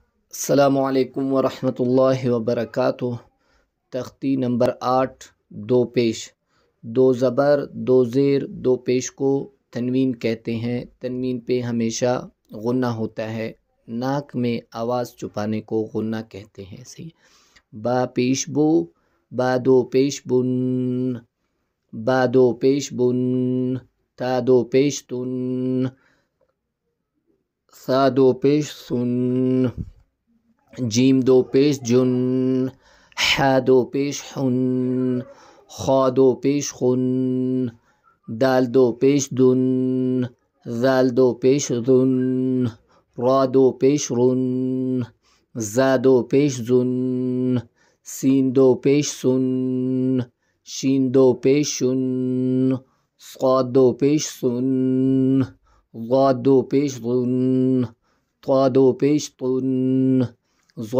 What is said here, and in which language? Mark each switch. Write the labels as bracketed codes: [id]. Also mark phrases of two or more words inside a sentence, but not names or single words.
[ur] السلام علیکم ورحمۃ اللہ وبرکاتہ۔ تختی نمبر 8 دو پیش، دو زبر دو زیر دو پیش کو تنوین کہتے ہیں۔ تنوین پہ ہمیشہ غنہ ہوتا ہے، ناک میں آواز چھپانے کو غنہ کہتے ہیں۔ صحیح، با پیش بو، با دو پیش بن، با دو پیش بن، تا دو پیش تن، سا دو پیش سن، جیم دو پیش جن، ح دو پیش حن، خا دو پیش خن، دال دو پیش دن، ذال دو پیش ذن، را دو پیش رن، زا دو پیش زن، سین دو پیش سن، شین دو پیش شن، صاد دو پیش سن، ضاد دو پیش ظن، طا دو پیش طن، ظا